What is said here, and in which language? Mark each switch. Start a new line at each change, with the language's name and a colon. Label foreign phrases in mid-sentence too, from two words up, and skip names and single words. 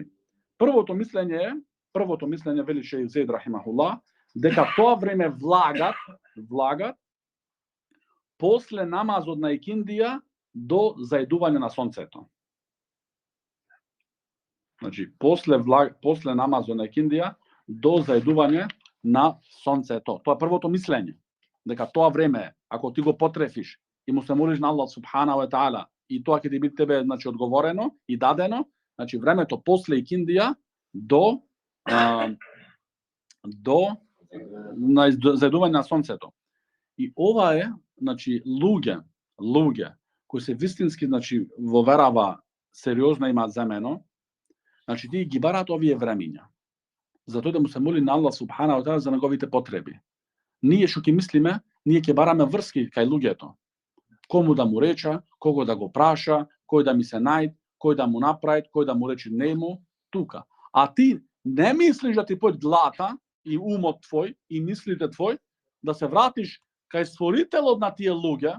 Macedonian: Првото мислење вели Шејх Зейд рахимахуллах, дека тоа време влагат после намазот на икиндија до заедување на сонцето. Значи, после намазот на икиндија до заедување на сонцето. Тоа е првото мислење. Дека тоа време, ако ти го потрефиш и му се молиш на Аллах
Arabic: سبحانه وتعالى,
Macedonian: и тоа ќе ти биде тебе, значи, одговорено и дадено, значи времето после икиндија до заедување на сонцето. И ова е, значи, луѓе кои се вистински, значи, во верава сериозно имаат земено, значи тие ги бараат овие времиња. Затоа да му се моли на Аллах
Arabic: سبحانه وتعالى
Macedonian: за неговите потреби. Ние што ќе мислиме, ние ќе бараме врски кај луѓето. Кому да му рече, кого да го праша, кој да ми се најд, кој да му направи, кој да му рече нему, тука. А ти не мислиш да ти појд глата и умот твој и мислите твој да се вратиш кај створителот на тие луѓе.